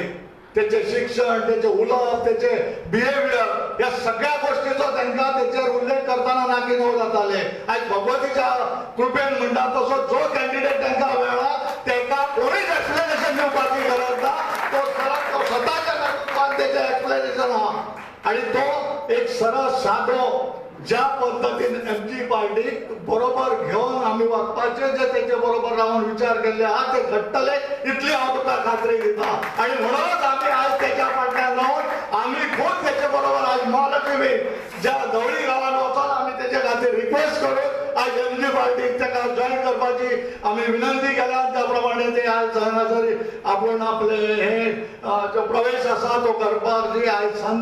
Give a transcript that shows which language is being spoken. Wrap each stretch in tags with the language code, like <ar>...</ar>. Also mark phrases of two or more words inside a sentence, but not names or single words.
<kok>तेचे शिक्षण, तेचे उलोवप, तेचे बिहेवियर ह्या सगळ्या गोष्टीचो तांकां तेचेर उल्लेख करतना नाकी नव जाताले. आयज भगवतीच्या कृपेन म्हणटा तसो जो कॅन्डिडेट तांकां मेळ्ळा ताका कोणीच एक्सप्लेनेशन दिवपाची गरज ना. तो स्वताच्या नेतृत्वान तेचें एक्सप्लेनेशन आहा आणि तो एक सरळ सादो ज्या पद्धतीने एमजी पार्टी बरोबर घेऊन आम्ही वागपाचे जे त्याचे बरोबर राहून विचार केले हा ते घडटले इतली हांव तुका खात्री दिता आणि म्हणूनच आम्ही आज त्याच्या फाटल्यान राहून आम्ही खूप त्याच्या बरोबर आज महालक्ष्मी ज्या धवळी गावात वचून आम्ही त्याच्या खातीर रिक्वेस्ट करून आज एमजी पार्टीक ताका जॉईन करपाची आम्ही विनंती केल्या त्याप्रमाणे ते आज हांगासर आपण आपले हे जो प्रवेश असा तो करपाक जी आज संद</kok>